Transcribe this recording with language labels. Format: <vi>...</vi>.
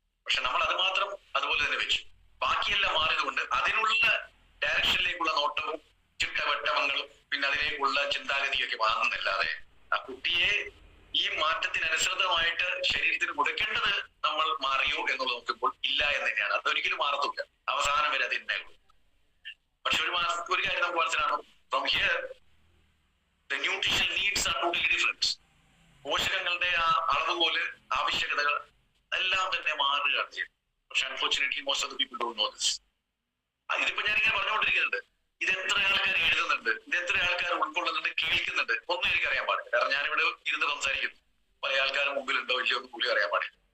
<ml>പക്ഷെ നമ്മൾ അത് മാത്രം അതുപോലെ തന്നെ വെച്ചു. ബാക്കിയെല്ലാം മാറിയതുകൊണ്ട് അതിനുള്ള ഡയറക്ഷനിലേക്കുള്ള നോട്ടവും ചിട്ടവട്ടങ്ങളും പിന്നെ അതിലേക്കുള്ള ചിന്താഗതിയൊക്കെ വാങ്ങുന്നല്ലാതെ ആ കുട്ടിയെ ഈ മാറ്റത്തിനനുസൃതമായിട്ട് ശരീരത്തിന് കൊടുക്കേണ്ടത് നമ്മൾ മാറിയോ എന്നുള്ളത് നോക്കുമ്പോൾ ഇല്ല എന്ന് തന്നെയാണ്. അതൊരിക്കലും മാറത്തില്ല. അവസാനം വരെ അത് തന്നെയുള്ളൂ. പക്ഷെ ഒരു കാര്യം നമുക്ക് മനസ്സിലാക്കണം.</ml> <en>From here the nutritional needs are totally different.</en> <ml>പോഷകങ്ങളുടെ ആ അളവുപോലെ ആവശ്യകതകൾ എല്ലാം തന്നെ മാറുകയാണ് ചെയ്യുന്നത്. പക്ഷെ</ml> <en>Unfortunately most of the people don't know this.</en> <ml>ഇതിപ്പോ ഞാനിങ്ങനെ പറഞ്ഞുകൊണ്ടിരിക്കുന്നുണ്ട്. ഇത് എത്ര ആൾക്കാർ എഴുതുന്നുണ്ട്, ഇത് എത്ര ആൾക്കാർ ഉൾക്കൊള്ളുന്നുണ്ട്, കേൾക്കുന്നുണ്ട്, ഒന്നും എനിക്കറിയാൻ പാടില്ല. കാരണം ഞാനിവിടെ ഇരുന്ന് സംസാരിക്കുന്നു. പല ആൾക്കാരും മുമ്പിലുണ്ടോ ഇല്ലയോ ഒന്നും കൂടി അറിയാൻ പാടില്ല.</ml>